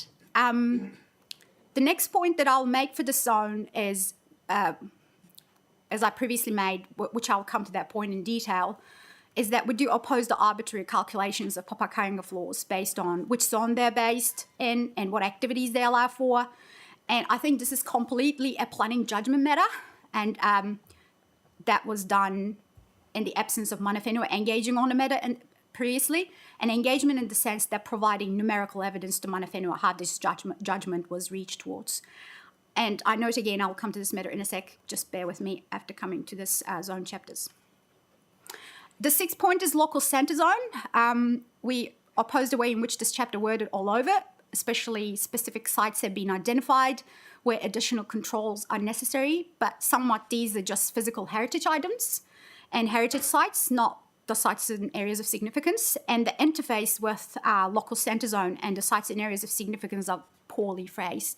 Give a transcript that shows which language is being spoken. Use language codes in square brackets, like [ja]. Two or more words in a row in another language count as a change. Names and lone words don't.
[en] The next point that I'll make for the zone is, as I previously made, which I'll come to that point in detail, is that we do oppose the arbitrary calculations of papakainga floors based on which zone they're based in and what activities they allow for. And I think this is completely a planning judgment matter, and that was done in the absence of [mi] mana whenua [en] engaging on the matter previously, an engagement in the sense that providing numerical evidence to [mi] mana whenua [en] how this judgment was reached towards. And I note again, I'll come to this matter in a sec, just bear with me after coming to this zone chapters. The sixth point is local centre zone. We oppose the way in which this chapter worded all over, especially specific sites have been identified where additional controls are necessary, but somewhat these are just physical heritage items and heritage sites, not the sites in areas of significance, and the interface with local centre zone and the sites in areas of significance are poorly phrased.